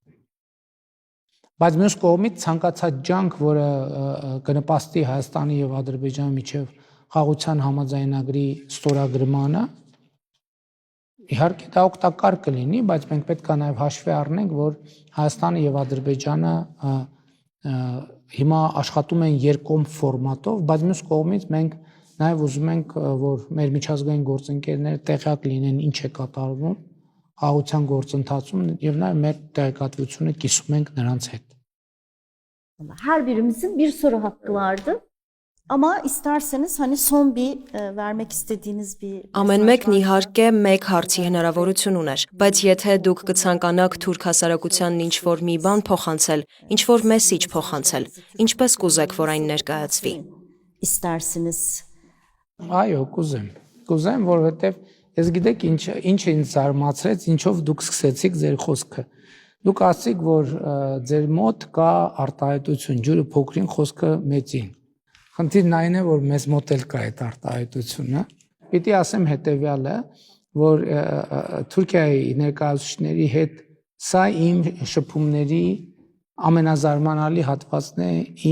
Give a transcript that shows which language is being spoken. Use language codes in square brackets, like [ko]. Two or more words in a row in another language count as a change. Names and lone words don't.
[hy] Բայց մյուս կողմից ցանկացած ջանք, որը կնպաստի Հայաստանի եւ Ադրբեջանի միջև խաղաղության համաձայնագրի ստորագրմանը, իհարկե դա օգտակար կլինի, բայց մենք պետք է նաեւ հաշվի առնենք, որ Հայաստանը եւ Ադրբեջանը հիմա աշխատում են երկկողմ ֆորմատով, բայց մյուս կողմից մենք նաեւ ուզում ենք, որ մեր միջազգային գործընկերները տեղյակ լինեն ինչ է կատարվում խաղաղության գործընթացում եւ նաեւ մեր տեղեկատվությունը կիսում ենք նրանց հետ։ [tr] Her birimizin bir soru hakkı vardı. Ama isterseniz hani son bir vermek istediğiniz bir [hy] Ամեն մեկն իհարկե մեկ հարցի հնարավորություն ուներ, բայց եթե դուք կցանկանաք թուրք հասարակությանն ինչ-որ մի բան փոխանցել, ինչ-որ մեսիջ փոխանցել, ինչպես կուզեք, որ այն ներկայացվի։ [tr] istersiniz. [hy] Այո, կուզեմ, որովհետեւ ես գիտեք ինչ ինձ զարմացրեց, ինչով դուք սկսեցիք ձեր խոսքը։ Դուք ասացիք, որ ձեր մոտ կա արտահայտություն, ջուրը փոքրին, խոսքը մեծին։ Խնդիրն այն է, որ մեզ մոտ էլ կա այդ արտահայտությունը։ Պիտի ասեմ հետեւյալը, որ Թուրքիայի ներկայացուցիչների հետ սա իմ շփումների ամենազարմանալի հատվածն է